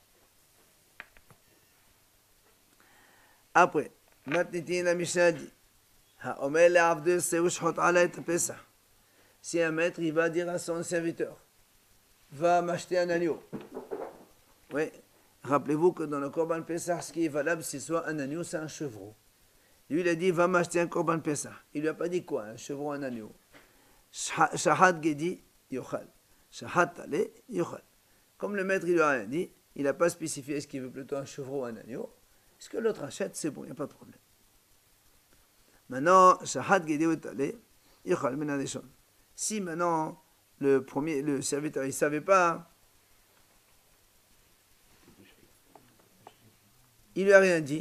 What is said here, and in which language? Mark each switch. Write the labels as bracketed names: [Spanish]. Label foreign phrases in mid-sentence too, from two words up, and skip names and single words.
[French] Après, maintenant la Mishnah dit, si un maître, il va dire à son serviteur, va m'acheter un agneau. Oui. Rappelez-vous que dans le [Hebrew] קרבן פסח, [French] ce qui est valable, c'est soit un agneau, c'est un chevreau. Lui, il a dit, va m'acheter un [Hebrew] קרבן פסח. [French] Il lui a pas dit quoi, un chevreau, un agneau. [Hebrew] שחט גדי יאכל שחט טלה יאכל. [French] Comme le maître, il lui a rien dit, il n'a pas spécifié est-ce qu'il veut plutôt un chevreau ou un agneau. Ce que l'autre achète, c'est bon, il n'y a pas de problème. Maintenant, [Hebrew] שחט גדי טלה יאכל מהגדול. [French] Si maintenant, le serviteur, il ne savait pas, il lui a rien dit.